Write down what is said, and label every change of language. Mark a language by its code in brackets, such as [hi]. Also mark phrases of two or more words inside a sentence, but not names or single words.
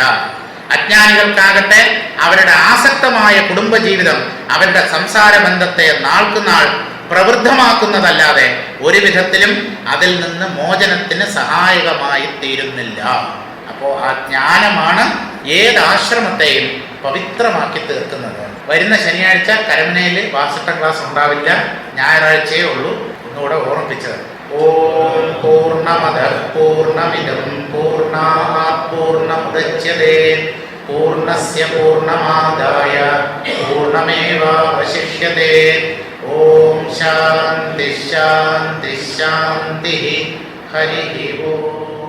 [ml] അജ്ഞാനികൾക്കാകട്ടെ അവരുടെ ആസക്തമായ കുടുംബജീവിതം അവരുടെ സംസാര ബന്ധത്തെ നാൾക്കുനാൾ പ്രവൃദ്ധമാക്കുന്നതല്ലാതെ ഒരു വിധത്തിലും അതിൽ നിന്ന് മോചനത്തിന് സഹായകമായി തീരുന്നില്ല. അപ്പോൾ ആ ജ്ഞാനമാണ് ഏതാശ്രമത്തെയും പവിത്രമാക്കി തീർക്കുന്നത്. വരുന്ന ശനിയാഴ്ച കരമനയിൽ വാസിഷ്ട ക്ലാസ് ഉണ്ടാവില്ല, ഞായറാഴ്ചയേ ഉള്ളൂ. ഒന്നുകൂടെ ഓർമ്മിപ്പിച്ചത്. [sa] ॐ पूर्णमदः पूर्णमिदं पूर्णात् पूर्णमुदच्यते पूर्णस्य पूर्णमादाय पूर्णमेवावशिष्यते. ॐ शान्ति शान्ति शान्ति. हरि ॐ.